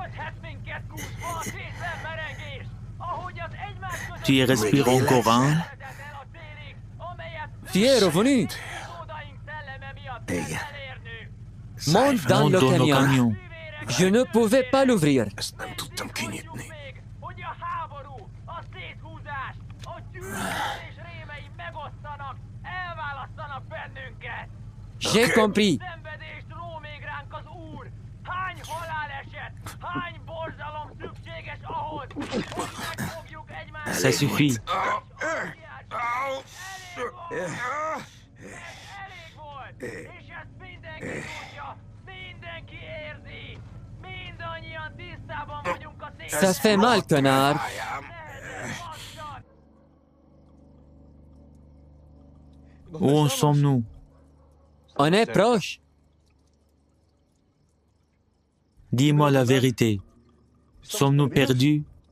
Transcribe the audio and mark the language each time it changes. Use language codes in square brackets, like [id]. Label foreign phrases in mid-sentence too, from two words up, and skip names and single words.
[hu] minket kúszva a kényszermerengés, ahogy az egymás között [fr] Tu y respires encore un? [hu] el a célig, amelyet [fr] Tu es revenu. [hu] utódaink szelleme miatt kell elérnünk. [fr] Monte dans Monte le dans le camion. camion. Je ne pouvais pas l'ouvrir. [hu] Ezt nem tudtam kinyitni. Még, hogy a háború, a széthúzás, a gyűlölés rémei megosztanak, elválasztanak bennünket. [fr] J'ai compris. [hu] Szenvedést ró még ránk az Úr. Hány haláleset, hány borzalom szükséges ahhoz, hogy megfogjuk egymást. [fr] Ça suffit. [hu] Elég volt, és ezt mindenki tudja, mindenki érzi. Mindannyian tisztában vagyunk a [fr] Ça fait mal, connard. Où en sommes-nous? On est proche. Dis-moi la vérité. Sommes-nous perdus?